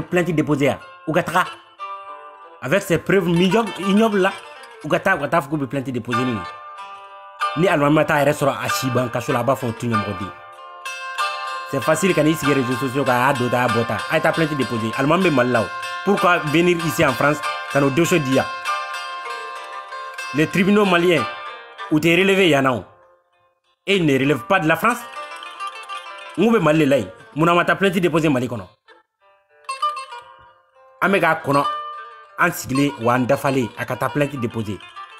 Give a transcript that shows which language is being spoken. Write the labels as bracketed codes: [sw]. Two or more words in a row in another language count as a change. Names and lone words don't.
[fr] plainte déposer [bm] yan u ka taga [fr] avec ces preuves ignobles là [bm] u ka taa fɔ k'u bɛ [fr] plainte déposer [bm] ni alimami ma taa yɛrɛ sɔrɔ a si ban kaso la a b'a fɔ tu ɲɛmɔgɔ den [fr] c'est facile [bm] ka n'i sigi [fr] réseaux sociaux [bm] kan a y'a don ta a y'a bɔ ta a ye taa [fr] plainte déposer [bm] alimami bɛ Mali la o [fr] pourquoi venir ici en France [bm] ka n'o dossier di yan [fr] les tribunaux maliens [bm] u tɛ relevé yan na o. [fr] Et il ne relève pas de la France. Nous sommes Mali là. Nous avons plainte déposée Mali kono. [bm] Amega kono an sigile wa an dafale a ka taa [fr] plainte déposée.